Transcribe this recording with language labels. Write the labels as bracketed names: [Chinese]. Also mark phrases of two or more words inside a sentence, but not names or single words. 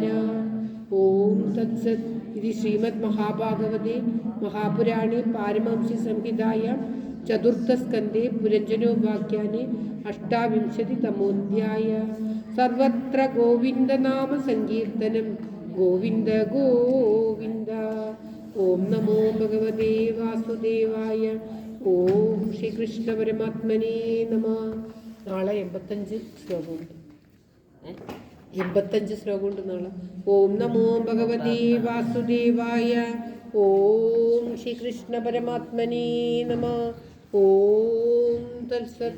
[Sanskrit] ओम तत्सत् इति श्रीमद्महाभागवते महापुराणे पारमहंस्यसंहितायां चतुर्थस्कन्धे पुरञ्जनोपाख्याने 28तमोऽध्यायः सर्वत्र गोविन्दनाम संकीर्तनं गोविन्द गोविन्द ओम नमो भगवते वासुदेवाय ओम ശ്രീകൃഷ്ണപരമാത്മനേ നമഃ [Malayalam] നാളെ 85 ശ്ലോകമുണ്ട് 85 ശ്ലോകമുണ്ട് നാളെ [Sanskrit] ഓം നമോ ഭഗവതേ വാസുദേവായ ഓം ശ്രീകൃഷ്ണപരമാത്മനേ നമഃ ഓം തത്സത്